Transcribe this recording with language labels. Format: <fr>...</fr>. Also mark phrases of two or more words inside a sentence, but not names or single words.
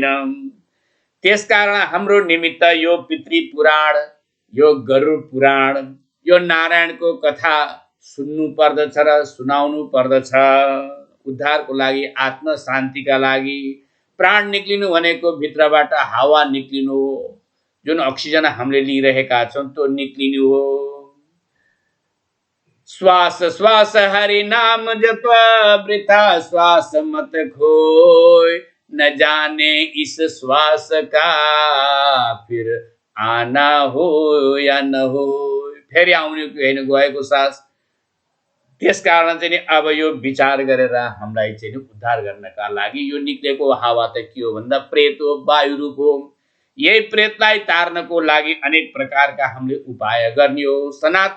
<ne>त्यसकारण हाम्रो निमित्त यो पितृ पुराण, यो गरुड पुराण, यो नारायणको कथा सुन्नु पर्दछ र सुनाउनु पर्दछ। उद्धारको लागि, आत्म शान्तिका लागि। प्राण निक्लिनु भनेको भित्रबाट हावा निक्लिनु हो, जुन अक्सिजन हामीले लिइरहेका छौँ त्यो निक्लिनु हो।</ne> <hi>श्वास श्वास हरि नाम जप वृथा श्वास मत खोय, न जाने इस श्वास का फिर आना हो या न हो।</hi> <ne>फेरि आउने होइन गएको सास। त्यसकारण चाहिँ अब यो विचार गरेर हामीलाई चाहिँ उद्धार गर्नका लागि यो निक्लेको हावा त के हो भन्दा प्रेत हो, वायु रूप हो। यही प्रेतलाई तार्नको लागि अनेक प्रकारका हामीले उपाय गर्ने हो।</ne>